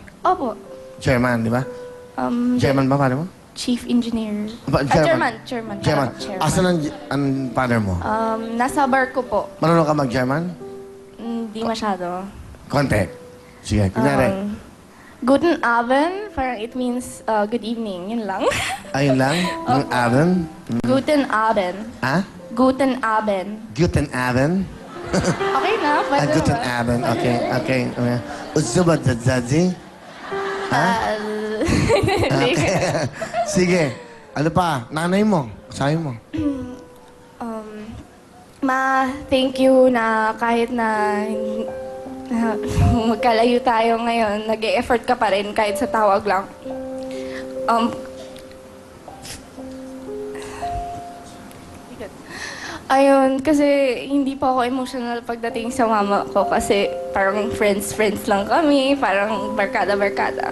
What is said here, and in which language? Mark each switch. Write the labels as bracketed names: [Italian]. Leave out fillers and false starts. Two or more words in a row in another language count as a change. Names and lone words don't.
[Filipino] Opo. Chairman, di ba? Chairman ba, paano mo? [English] Chief Engineer. Chairman. [Filipino] Chairman. Asan ang father mo? Nasa barko po. Marunong ka mag-German? Hindi masyado. Konti. Sige, kunyari. [German] Guten Abend, [Filipino] parang [English] it means good evening. [Filipino] Yun lang. Ayun lang? Ng Aaron? [German] Guten Abend. Ha? Guten Abend. Guten Abend. [Filipino] Okay na? Pwede [German] Guten [Filipino] ba? Abend. Okay, okay. Usuba dadadi? Ha? Okay. Sige. Ano pa? Nanay mo. Sabi mo. Ma, [English] thank you [Filipino] na kahit na magkalayo tayo ngayon, nag-e-effort ka pa rin kahit sa tawag lang. Ayun, kasi hindi pa ako emotional pagdating sa mama ko kasi parang friends lang kami, parang barkada-barkada.